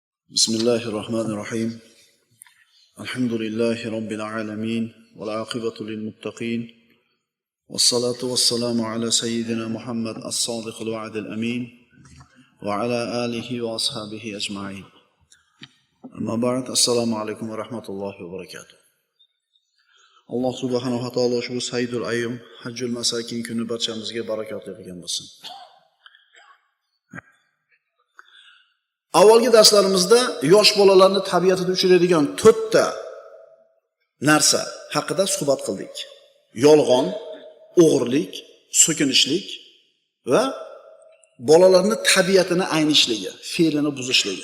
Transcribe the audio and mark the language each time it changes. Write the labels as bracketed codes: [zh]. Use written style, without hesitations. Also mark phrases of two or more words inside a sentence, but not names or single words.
[ar] بسم الله الرحمن الرحيم الحمد لله رب العالمين والعاقبة للمتقين والصلاة والسلام على سيدنا محمد الصادق الوعد الأمين وعلى آله وأصحابه أجمعين أما بعد السلام عليكم ورحمة الله وبركاته الله سبحانه وتعالى شو سيد الأيام حج المساكين [uz] kuni barchamizga barakotli qilgan bo'lsin. Avvalgi darslarimizda yosh bolalarni tabiatida uchraydigan 4 ta narsa haqida suhbat qildik. Yolg'on, o'g'irlik, so'kinishlik va bolalarning tabiatini aynishligi, fe'lini buzishligi.